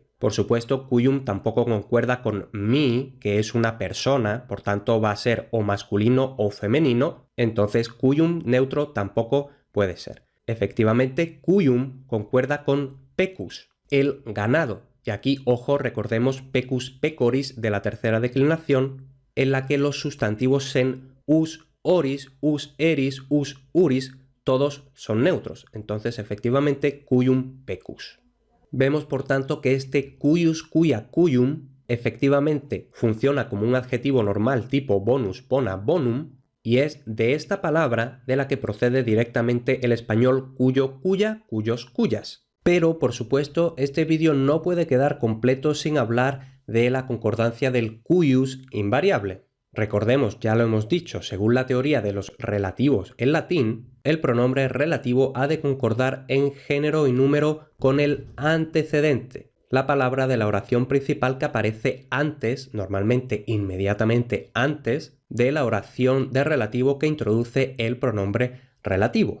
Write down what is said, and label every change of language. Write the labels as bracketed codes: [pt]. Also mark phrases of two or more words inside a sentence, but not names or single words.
[es] Por supuesto, cuium tampoco concuerda con mi, que es una persona, por tanto va a ser o masculino o femenino, entonces cuium neutro tampoco puede ser. Efectivamente, cuium concuerda con pecus, el ganado. Y aquí, ojo, recordemos [la] pecus pecoris [es] de la tercera declinación, en la que los sustantivos sen [la] us, oris, us, eris, us, uris, [es] todos son neutros. Entonces, efectivamente, [la] cuium pecus. [es] Vemos, por tanto, que este [la] cuius, cuia, cuium [es] efectivamente funciona como un adjetivo normal tipo [la] bonus, bona, bonum, [es] y es de esta palabra de la que procede directamente el español cuyo, cuya, cuyos, cuyas. Pero, por supuesto, este vídeo no puede quedar completo sin hablar de la concordancia del cuius invariable. Recordemos, ya lo hemos dicho, según la teoría de los relativos en latín, el pronombre relativo ha de concordar en género y número con el antecedente, la palabra de la oración principal que aparece antes, normalmente inmediatamente antes, de la oración de relativo que introduce el pronombre relativo.